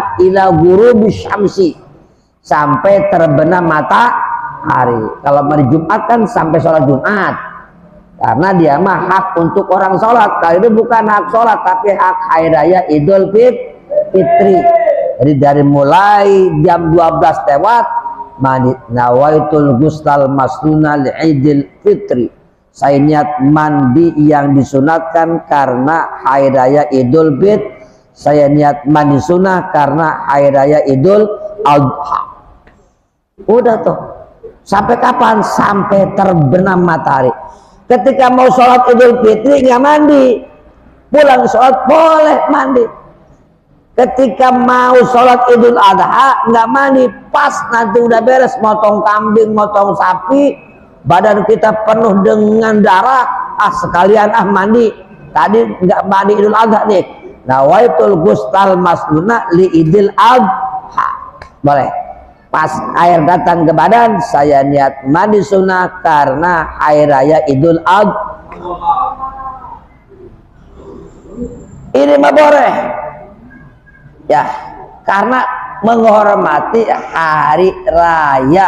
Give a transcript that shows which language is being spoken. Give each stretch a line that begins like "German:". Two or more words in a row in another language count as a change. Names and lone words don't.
Arabic: إلى غروب الشمس,
Indonesian: sampai terbenam matahari. Kalau mandi Jumat kan sampai sholat Jumat, karena dia mah hak untuk orang sholat. Kalau itu bukan hak sholat tapi hak hari raya Idul Fitri. Jadi dari mulai jam 12 lewat mandi.
Arabic: نويت الغسل المسنون لعيد الفطر,
Indonesian: saya niat mandi yang disunatkan karena hari raya Idul Fitri. Saya niat mandi sunnah karena hari raya Idul Adha. Udah tuh. Sampai kapan? Sampai terbenam matahari. Ketika mau sholat Idul Fitri nggak mandi, pulang sholat boleh mandi. Ketika mau sholat Idul Adha nggak mandi, pas nanti udah beres motong kambing, motong sapi, badan kita penuh dengan darah, sekalian mandi. Tadi nggak mandi Idul Adha nih.
Arabic: نويت الغسل المسنون لعيد الأضحى. Boleh.
Indonesian: Pas air datang ke badan, saya niat mandi sunnah karena air raya Idul Adha. Ini mah boleh. Ya, karena menghormati hari raya.